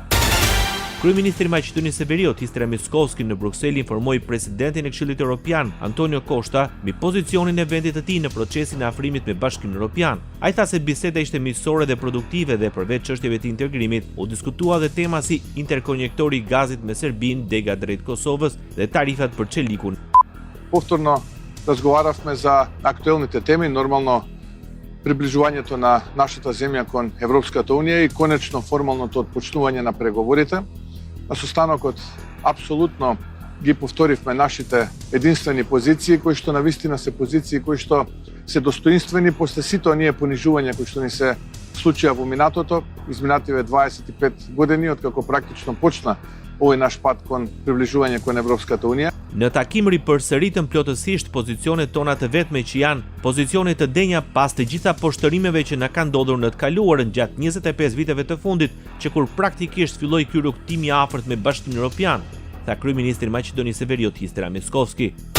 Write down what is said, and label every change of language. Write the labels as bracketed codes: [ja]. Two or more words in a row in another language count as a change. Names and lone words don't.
[sq] Kryeministri i Maqedonisë së Veriut, Istria Mickoski, në Bruksel informoi presidentin e Këshillit Evropian, Antonio Costa, mbi pozicionin e vendit të tij në procesin e afrimit me Bashkimin Evropian. Ai tha se biseda ishte miqësore dhe produktive dhe përveç çështjeve të integrimit, u diskutua dhe tema si interkonektori i gazit me Serbinë, dega drejt Kosovës dhe tarifat për çelikun. [mk] Повторно разговаравме за актуелните теми, нормално приближувањето на нашата земја кон Европската унија и конечно формалното отпочнување на преговорите. На состанокот апсолутно ги повторивме нашите единствени позиции, кои што навистина се позиции кои што се достоинствени после сите оние понижувања кои што ни се случија во минатото, изминативе 25 години откако практично почна овој наш пат кон приближување кон Европската унија. [sq] Në takim ripërsëritën plotësisht pozicionet tona të vetme që janë pozicione të denja pas të gjitha poshtërimeve që na kanë ndodhur në të kaluarën gjatë 25 viteve të fundit, që kur praktikisht filloi ky rrugtim i afërt me Bashkimin Evropian, tha kryeministri i Maqedonisë së Veriut, Istria Mickoski.